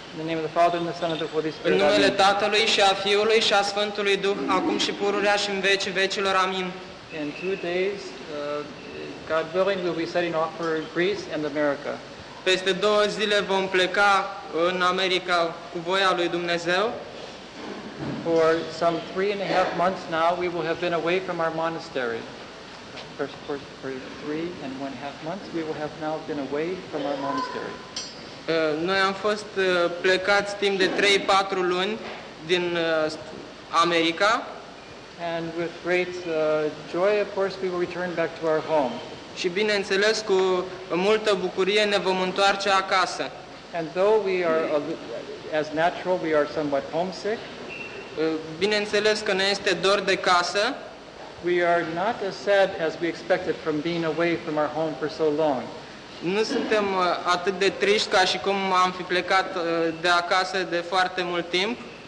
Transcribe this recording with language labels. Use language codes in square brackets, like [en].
[ro] În numele Tatălui și a Fiului și a Sfântului Duh, acum și pururea și în vecii vecilor. Amin. [en] In 2 days, God willing, we'll be setting off for Greece and America. [ro] Peste 2 zile vom pleca în America cu voia lui Dumnezeu. [en] For some 3.5 months now, we will have been away from our monastery. For 3.5 months, we will have now been away from our monastery. [ro] Noi am fost plecați timp de 3-4 luni din America. [en] And with great joy, of course, we will return back to our home. [ro] Și bineînțeles, cu multă bucurie ne vom întoarce acasă. [en] And though we are, as natural, we are somewhat homesick. [ro] Bineînțeles că ne este dor de casă. [en] We are not as sad as we expected from being away from our home for so long. [ro] Nu suntem atât de triști ca și cum am fi plecat de acasă de foarte mult timp.